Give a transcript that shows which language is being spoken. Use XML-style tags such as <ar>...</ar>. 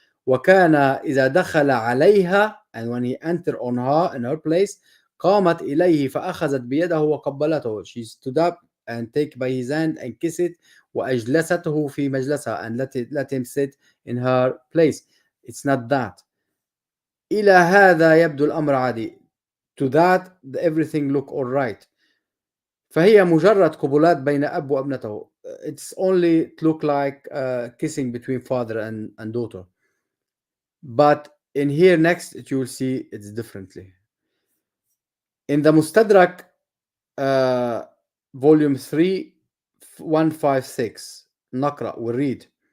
<ar>وكان إذا دخل عليها,</ar> <en>and when he entered on her in her place,</en> <ar>قامت إليه فأخذت بيده وقبلته,</ar> <en>she stood up and take by his hand and kiss it.</en> <ar>وأجلسته في مجلسها,</ar> <en>and let him sit in her place. It's not that.</en> <ar>إلى هذا يبدو الأمر عادي.</ar> <en>To that everything look all right.</en> <ar>فهي مجرد قبلات بين أب وابنته.</ar> <en>It's only look like kissing between father and daughter. But in here next you will see it's differently. In the Mustadrak volume 3 156</en> <ar>نقرأ</ar> <en>ونread.</en>